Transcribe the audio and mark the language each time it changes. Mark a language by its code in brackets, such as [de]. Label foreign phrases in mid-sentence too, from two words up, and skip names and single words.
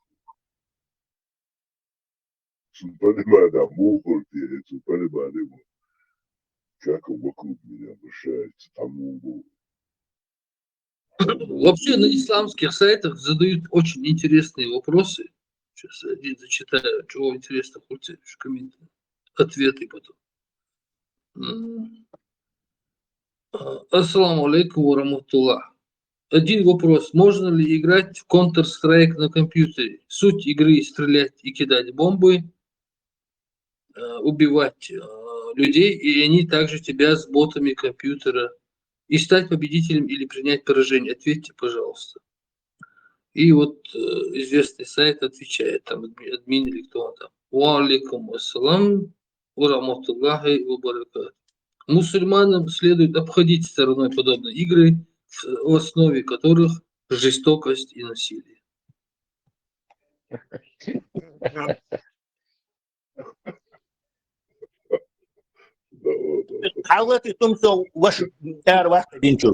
[ru] Понимаю, да, муха, понимаю, как он вокруг меня вращается, там муха. Вообще на исламских сайтах задают очень интересные вопросы. Сейчас один зачитаю, чего интересно, хоть комменты, ответы потом. [ar] السلام عليكم ورحمة الله. [ru] Один вопрос. Можно ли играть в Counter-Strike на компьютере? Суть игры – стрелять и кидать бомбы, убивать людей, и они также тебя с ботами компьютера, и стать победителем или принять поражение. Ответьте, пожалуйста. И вот известный сайт отвечает, там админ или кто он там. [ar] وعليكم السلام ورحمة الله وبركاته. [ru] Мусульманам следует обходить стороной подобные игры, в основе которых жестокость и насилие. Аллах и том, что ваш арвах динчур.